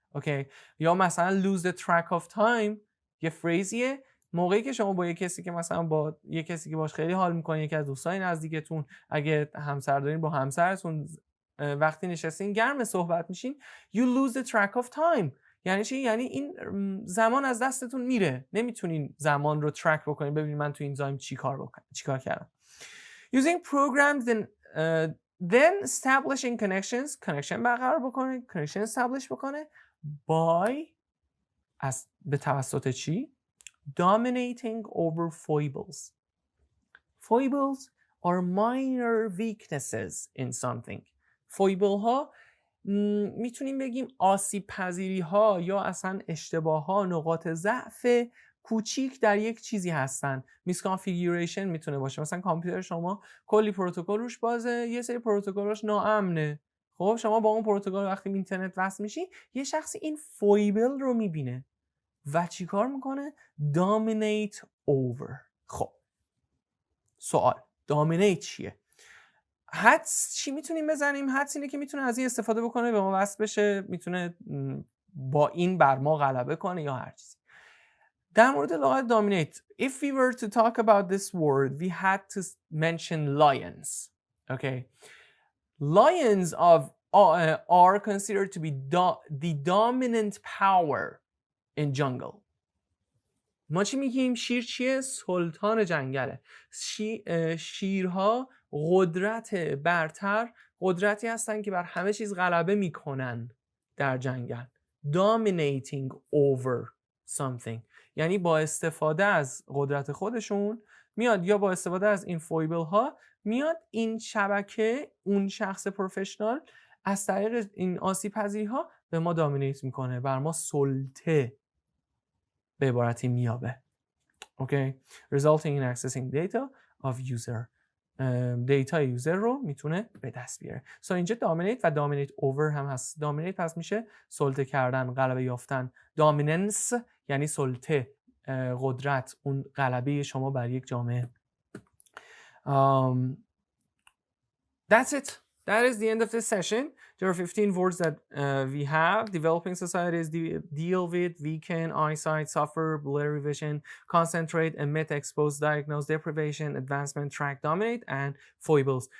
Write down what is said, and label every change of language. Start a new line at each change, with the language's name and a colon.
Persian: اوکی، یا مثلا
English: lose the track of time،
Persian: یه فریزیه موقعی که شما با یه کسی که مثلا با یه کسی که باش خیلی حال میکنین، یکی از دوستای نزدیکتون، اگه همسر دارین با همسرتون وقتی نشستین گرم صحبت میشین،
English: you lose the track of time.
Persian: یعنی چی؟ یعنی این زمان از دستتون میره، نمیتونین زمان رو ترک بکنین، ببینید من تو این تایم چیکار کردم.
English: using programs then establishing connection
Persian: برقرار بکنه،
English: connection establish
Persian: بکنه
English: by
Persian: به توسط چی؟
English: dominating over foibles. Foibles are minor weaknesses in something.
Persian: foible ها میتونیم بگیم آسیب پذیری ها یا اصلا اشتباه ها، نقاط ضعف کوچیک در یک چیزی هستن. میسکانفیگوریشن میتونه باشه، مثلا کامپیوتر شما کلی پروتکل روش بازه، یه سری پروتکلش ناامنه. خب شما با اون پروتکل وقتی به اینترنت وصل میشی، یه شخصی این فویبل رو میبینه و چی کار میکنه؟
English: dominate over.
Persian: خب سوال. dominate چیه؟ حدس چی میتونیم بزنیم؟ حدس اینه که میتونه از این استفاده بکنه به ما وصل بشه، میتونه با این بر ما غلبه کنه یا هر چیزی. در مورد لغت
English: dominate, if we were to talk about this word, we had to mention lions. Okay, lions are considered to be the dominant power in jungle.
Persian: ما چی میگیم؟ شیر چیه؟ سلطان جنگله. شیرها قدرت برتر، قدرتی هستن که بر همه چیز غلبه میکنن در جنگل.
English: Dominating over something.
Persian: یعنی با استفاده از قدرت خودشون میاد، یا با استفاده از این فویبل ها میاد این شبکه، اون شخص پروفشنال از طریق این آسیب پذیری ها به ما دامینیت میکنه، بر ما سلطه به عبارتی میابه.
English: Okay, resulting in accessing data of user.
Persian: دیتا یوزر رو میتونه به دست بیاره. So اینجا dominate و dominate over هم هست. dominate پس میشه سلطه کردن، غلبه یافتن. dominance یعنی سلطه، قدرت، اون غلبه شما بر یک جامعه.
English: That's it. That is the end of this session. There are 15 words that we have. Developing societies deal with weakened eyesight, suffer blurry vision, concentrate, emit, expose, diagnose, deprivation, advancement, track, dominate, and foibles.